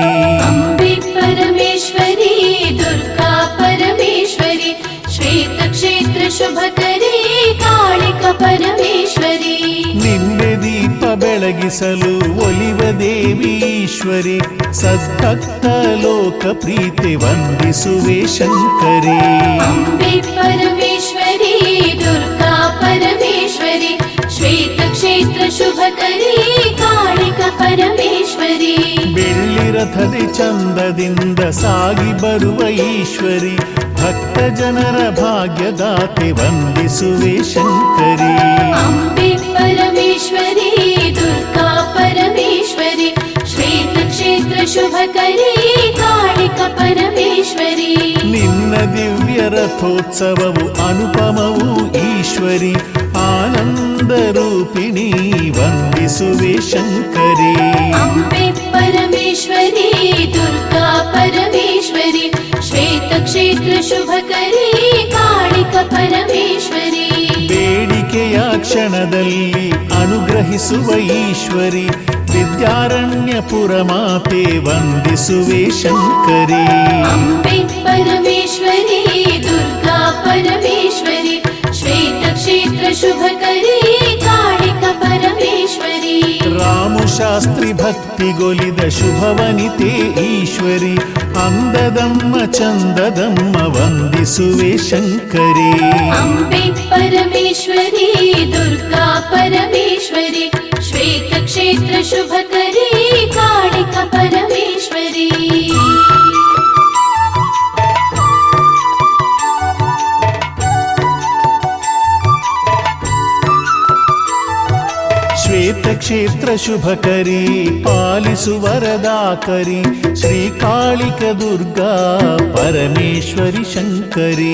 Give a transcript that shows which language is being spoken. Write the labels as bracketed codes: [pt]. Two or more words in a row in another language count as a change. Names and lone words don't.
[sa] अम्बे परमेश्वरी दुर्गा परमेश्वरी श्वेतक्षेत्र शुभकरी कालिक परमेश्वरी [kn] ನಿಂಬೆ ದೀಪ ಬೆಳಗಿಸಲು ಒಲಿವ ದೇವಿ ಈಶ್ವರಿ ಸದ್ಭಕ್ತ ಲೋಕ ಪ್ರೀತಿ ವಂದಿಸುವೆ ಶಂಕರಿ [sa] अम्बे परमेश्वरी दुर्गा परमेश्वरी श्वेतक्षेत्र शुभकरी कालिक परमेश्वरी [kn] ಬೆಳ್ಳಿ ರಥದಿ ಚಂದದಿಂದ ಸಾಗಿ ಬರುವ ಈಶ್ವರಿ ಭಕ್ತ ಜನರ ಭಾಗ್ಯದಾತೆ ವಂದಿಸುವೆ ಶಂಕರಿ [sa] अम्बे परमेश्वरी दुर्गा परमेश्वरी श्वेतक्षेत्र शुभकरी कालिक परमेश्वरी [kn] ನಿನ್ನ ದಿವ್ಯ ರಥೋತ್ಸವವು ಅನುಪಮವು ಈಶ್ವರಿ ಆನಂದ ರೂಪಿಣಿ ವಂದಿಸುವೆ ಶಂಕರಿ [sa] अम्बे परमेश्वरी दुर्गा परमेश्वरी श्वेतक्षेत्र शुभकरी कालिक परमेश्वरी [kn] ಬೇಡಿಕೆಯ ಕ್ಷಣದಲ್ಲಿ ಅನುಗ್ರಹಿಸುವ ಈಶ್ವರಿ ವಿದ್ಯಾರಣ್ಯಪುರ ಮಾತೆ ವಂದಿಸುವೆ ಶಂಕರಿ [sa] अम्बे परमेश्वरी दुर्गा परमेश्वरी श्वेतक्षेत्र शुभकरी कालिक परमेश्वरी [kn] ರಾಮು ಶಾಸ್ತ್ರಿ ಭಕ್ತಿಗೊಲಿದ ಶುಭವನಿತೆ ಈಶ್ವರಿ ಅಂದದಮ್ಮ ಚಂದದಮ್ಮ ವಂದಿಸುವೆ ಶಂಕರಿ [sa] अम्बे परमेश्वरी दुर्गा परमेश्वरी श्वेतक्षेत्र शुभकरी कालिक परमेश्वरी [kn] ಕ್ಷೇತ್ರ ಶುಭಕರಿ ಪಾಲಿಸು ವರದಾಕರಿ ಶ್ರೀಕಾಳಿಕ ದುರ್ಗಾ ಪರಮೇಶ್ವರಿ ಶಂಕರಿ